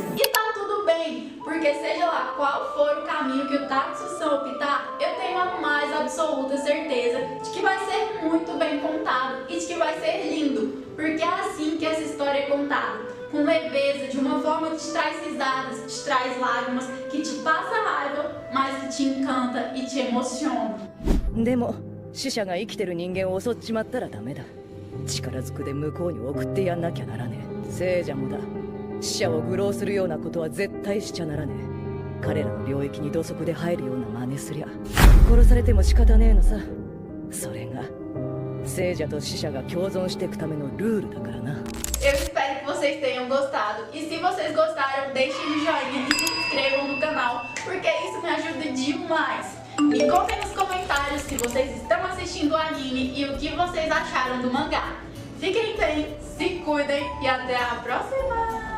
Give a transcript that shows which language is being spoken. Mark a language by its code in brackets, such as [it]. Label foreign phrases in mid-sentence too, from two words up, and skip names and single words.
[pt] E tá tudo bem, porque seja lá qual for o caminho que o Tatsu-san optar, eu tenho a mais absoluta certeza de que vai ser muito bem contado e de que vai ser lindo, porque é assim que essa história é contada, com leveza, de uma forma que te traz risadas, te traz lágrimas, que te passa raiva, mas que te encanta e te emociona. [ja] でも死者が生きてる人間を襲っちまったらダメだ。力ずくで向こうに送ってやんなきゃならねえ。聖者もだ。死者を愚弄するようなことは絶対しちゃならねえ。彼らの領域に土足で入るような真似すりゃ殺されても仕方ねえのさ。それが聖者と死者が共存していくためのルールだからな。 [pt] Eu espero que vocês tenham gostado. E se vocês gostaram, deixem um joinha e se inscrevam no canal, porque isso me ajuda demais. Me contem nos comentários se vocês estão assistindo o anime e o que vocês acharam do mangá. Fiquem bem, se cuidem e até a próxima!